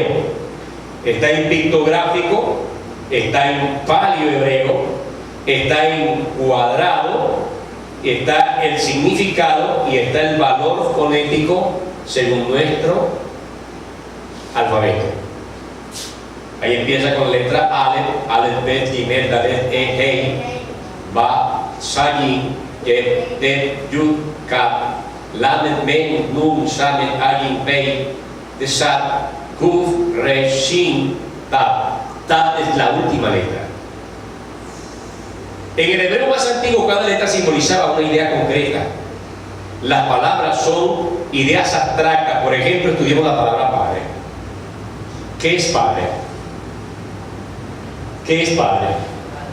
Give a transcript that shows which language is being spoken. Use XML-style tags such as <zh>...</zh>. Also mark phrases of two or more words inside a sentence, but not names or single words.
<es>Está en pictográfico, está en palio hebreo, está en cuadrado, está el significado y está el valor fonético según nuestro alfabeto. Ahí empieza con letra Aleph, Bet, Gimel, Dalet, Hei, Ba, Sayin, Yet, Tet, Yud, Kaf, Lamed, Men, Nun, Samet, Ayin, Pei, Tesat, Kuf, Resh, Shin, Tab. Tab es la última letra. En el hebreo más antiguo, cada letra simbolizaba una idea concreta. Las palabras son ideas abstractas. Por ejemplo, estudiamos la palabra padre. ¿Qué es padre? ¿Qué es padre?</es>